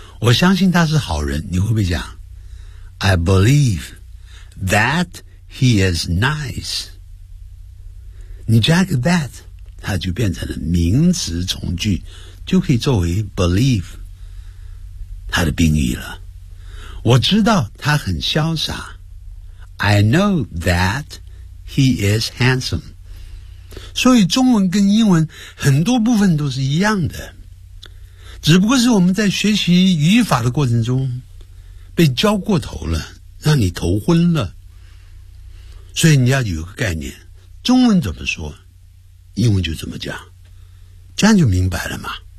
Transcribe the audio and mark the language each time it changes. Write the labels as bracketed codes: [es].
[zh] 我相信他是好人，你会不会讲 [en] I believeThat he is nice， [zh] 你加个 that， 它就变成了名词从句，就可以作为 believe 它的宾语了。我知道他很潇洒， [en] I know that he is handsome， [zh] 所以中文跟英文很多部分都是一样的，只不过是我们在学习语法的过程中被教过头了，让你头昏了。所以你要有个概念，中文怎么说英文就怎么讲，这样就明白了嘛。